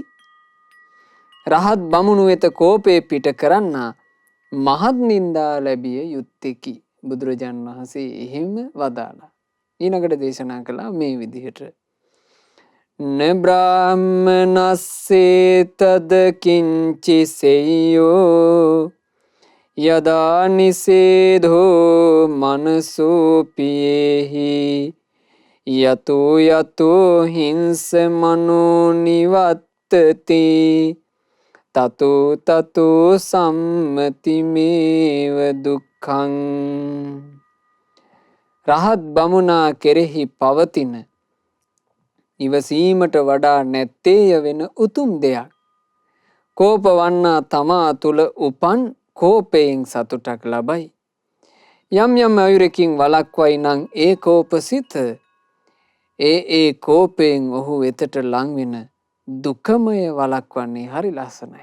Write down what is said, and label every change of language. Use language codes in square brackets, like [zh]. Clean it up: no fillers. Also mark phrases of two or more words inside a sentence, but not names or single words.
[si] රහත් බමුණු වෙත කෝපේ පිට කරන්නා මහත් නින්දා ලැබිය යුත්තේකි. බුදුරජාණන් වහන්සේ එහෙම වදාලා. ඊළඟට දේශනා කළා මේ විදිහට. [pi] නබ්‍රාහ්මනස්සේ තද කිංචි සෙය්‍යෝ යදා නිසේධෝ මනසෝ පියේහි යතෝ යතෝ හිංස මනෝ නිවත්තති තතෝ තතෝ සම්මතිමේව දුක්ඛං. [si] රහත් බමුණා කෙරෙහි පවතින ඉවසීමට වඩා නැත්තේය වෙන උතුම් දෙයක්. කෝප වන්නා තමා තුල උපන් කෝපයෙන් සතුටක් ලබයි. යම් යම් අයුරකින් වළක්වයි නම් ඒ කෝපසිත ඒ කෝපයෙන් ඔහු වෙතට ලං වෙන දුකමය වළක්වන්නේ හරි ලස්සනයි.